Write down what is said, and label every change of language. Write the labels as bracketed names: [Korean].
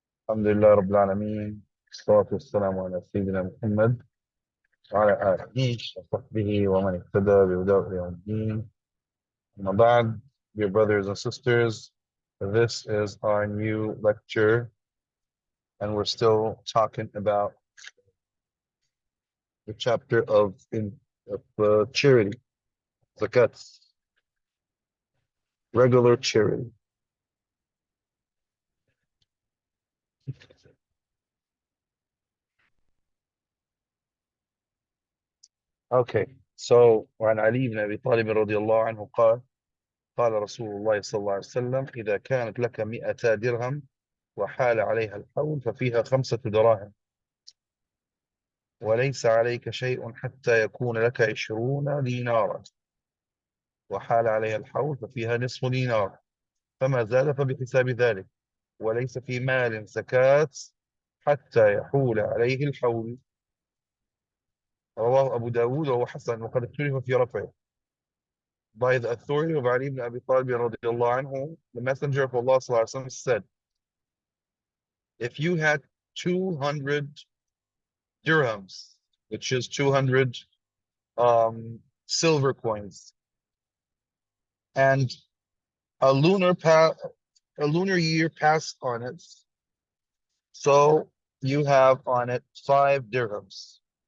[Arabic] الحمد لله رب العالمين، والصلاة والسلام على سيدنا محمد وعلى آله وصحبه ومن اهتدى بهداه إلى يوم الدين. أما بعد, [English] dear brothers and sisters, this is our new lecture, and we're still talking about the chapter of charity, zakat, regular charity. Okay, so [Arabic] وعن علي بن أبي طالب رضي الله عنه قال رسول الله صلى الله عليه وسلم: إذا كانت لك 200 درهم وحال عليها الحول ففيها 5 دراهم، وليس عليك شيء حتى يكون لك 20 دينارا، وحال عليها الحول ففيها نصف دينار، فما زاد فبحساب ذلك، وليس في مال زكاة حتى يحول عليه الحول. رواه أبو داود وهو حسن، وقد اختلف في رفعه. [English] By the authority of Ali ibn Abi Talib radiallahu anhu, the Messenger of Allah sallallahu alaihi wasallam said, if you had 200 dirhams, which is 200 silver coins, and a a lunar year passed on it, so you have on it 5 dirhams.